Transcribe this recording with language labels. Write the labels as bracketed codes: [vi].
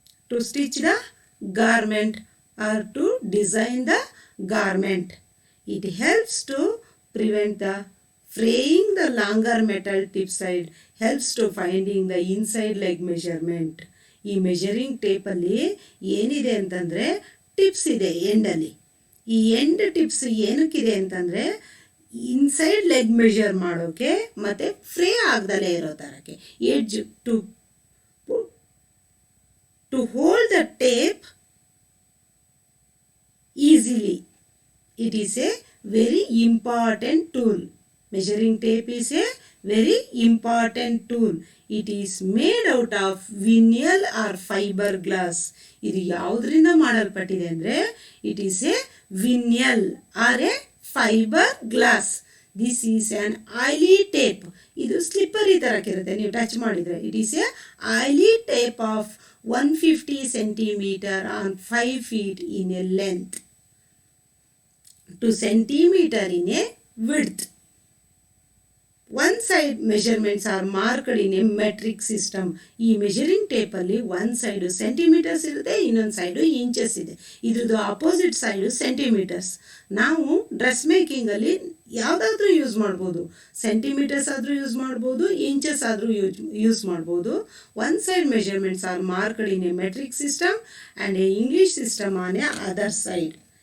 [en] To stitch the garment or to design the garment. It helps to prevent the fraying the longer metal tip side, helps to finding the inside leg measurement. [kn] ಈ measuring ಟೇಪಲ್ಲಿ ಏನಿದೆ ಅಂತಂದರೆ tips ಇದೆ ಎಂಡಲ್ಲಿ. ಈ end tips ಏನಕ್ಕಿದೆ ಅಂತಂದರೆ inside leg measure ಮಾಡೋಕ್ಕೆ ಮತ್ತು free ಆಗದಲ್ಲೇ ಇರೋ ಥರಕ್ಕೆ [en] Edge to hold the tape easily. It is a very important tool. Measuring tape is a very important tool. It is made out of vinyl or fiber glass. [kn] ಇದು ಯಾವುದರಿಂದ ಮಾಡಲ್ಪಟ್ಟಿದೆ ಅಂದರೆ [en] It is a vinyl or a fibreglass. This is an oily tape. [kn] ಇದು slippery ಥರಕ್ಕಿರುತ್ತೆ, ನೀವು touch ಮಾಡಿದರೆ. [en] It is a oily tape of 150 centimeter on 5 feet in a length, 2 centimeter in a width. One side measurements are marked in a metric system. [kn] ಈ measuring ಟೇಪಲ್ಲಿ ಒಂದು side centimetres ಇರುತ್ತೆ, ಇನ್ನೊಂದು side inches ಇದೆ. ಇದ್ರದ್ದು opposite side centimetres. ನಾವು dress ಮೇಕಿಂಗಲ್ಲಿ ಯಾವುದಾದ್ರೂ use ಮಾಡ್ಬೋದು. Centimetres ಆದರೂ ಯೂಸ್ ಮಾಡ್ಬೋದು, ಇಂಚಸ್ ಆದರೂ ಯೂಸ್ ಮಾಡ್ಬೋದು. [en] One side measurements are marked in a metric system and a English system on a other side.